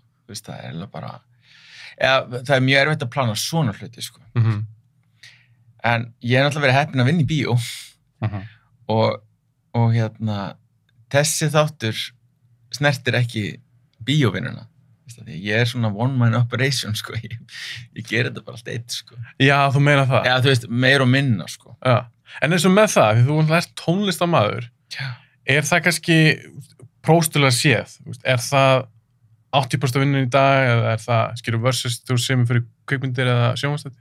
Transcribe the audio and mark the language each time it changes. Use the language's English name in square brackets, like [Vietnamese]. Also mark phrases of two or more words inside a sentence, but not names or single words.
[Icelandic] Þú veist, það bara, það mjög erfitt að plana svona hluti, sko. En ég náttúrulega verið heppinn að vinna í bíó og þessi þáttur snertir ekki bíóvinnuna. Ég svona [English] one-man operation, [Icelandic] sko. Ég ger þetta bara allt eitt, sko. Já, þú meina það? Já, þú veist, meir og minna, sko. Já. En eins og með það, því þú ert tónlistarmaður, það kannski próstulega séð? Er það 80% vinnin í dag, eða það, skilur, versus þú semur fyrir kvikmyndir eða sjónvarpsþætti?